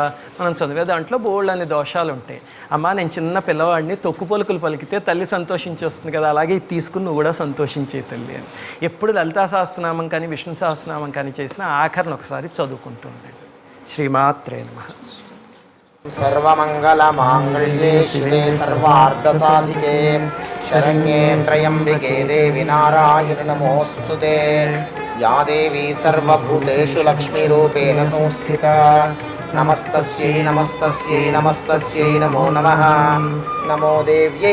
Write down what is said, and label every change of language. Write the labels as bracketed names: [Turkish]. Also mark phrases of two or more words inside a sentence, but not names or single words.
[Telugu] మనం చదివే దాంట్లో బోల్డ్ అనే దోషాలు ఉంటాయి. అమ్మా నేను చిన్న పిల్లవాడిని తొక్కు పలుకులు పలికితే తల్లి సంతోషించి వస్తుంది కదా, అలాగే ఇది తీసుకుని నువ్వు కూడా సంతోషించే తల్లి అని. ఎప్పుడు లలితా సహస్రనామం కానీ విష్ణు సహస్రనామం కానీ చేసినా ఆఖరిని ఒకసారి చదువుకుంటుండండి. [Sanskrit] శ్రీమాత్రే నమః. सर्वमङ्गलमाङ्गल्ये शिवे सर्वार्धसाधिके शरण्ये त्र्यम्बिके देवि नारायणि नमोऽस्तुते. या देवी सर्वभूतेषु लक्ष्मीरूपेण संस्थिता नमस्तस्यै नमस्तस्यै नमस्तस्यै नमो नमः नमो देव्यै